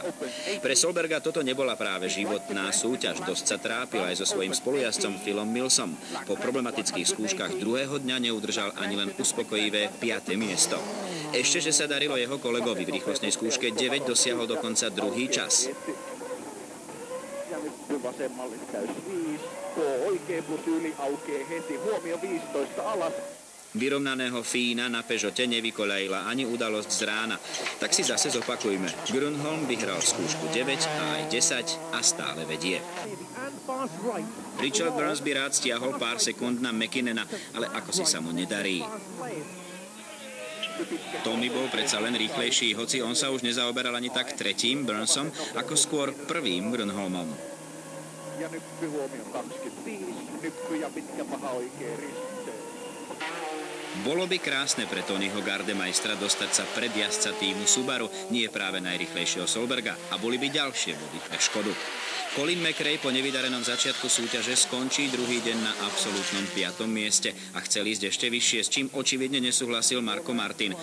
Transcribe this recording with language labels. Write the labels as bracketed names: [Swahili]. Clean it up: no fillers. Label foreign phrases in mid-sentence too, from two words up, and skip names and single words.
[Slovak] Pre Solberga toto nebola práve životná súťaž, dosť sa trápil aj so svojím spolujazdcom Philom Millsom. Po problematických skúškach druhého dňa neudržal ani len uspokojivé 5. miesto. Ešte, že sa darilo jeho kolegovi v rýchlostnej skúške 9 dosiahol dokonca druhý čas. [Finnish] Vasemmalle täys 5, tuo oikea plus yli aukee heti, huomio 15 alas. [Slovak] Vyrovnaného Fína na Peugeote nevykoľajila ani udalosť z rána. Tak si zase zopakujme. Grönholm vyhral skúšku 9 a aj 10 a stále vedie. Richard Burns by rád stiahol pár sekúnd na Mäkinena, ale ako si sa mu nedarí. Tommy bol predsa len rýchlejší, hoci on sa už nezaoberal ani tak tretím Burnsom, ako skôr prvým Grönholmom. [Finnish] Ja nyppy huomio 25, nyppy ja pitkä paha oikea risteys. [Slovak] Bolo by krásne pre Tonyho Gardemeistera dostať sa pred jazdca týmu Subaru, nie práve najrýchlejšieho Solberga, a boli by ďalšie body pre Škodu. Colin McRae po nevydarenom začiatku súťaže skončí druhý deň na absolútnom 5. mieste a chcel ísť ešte vyššie, s čím očividne nesúhlasil Marko Martin.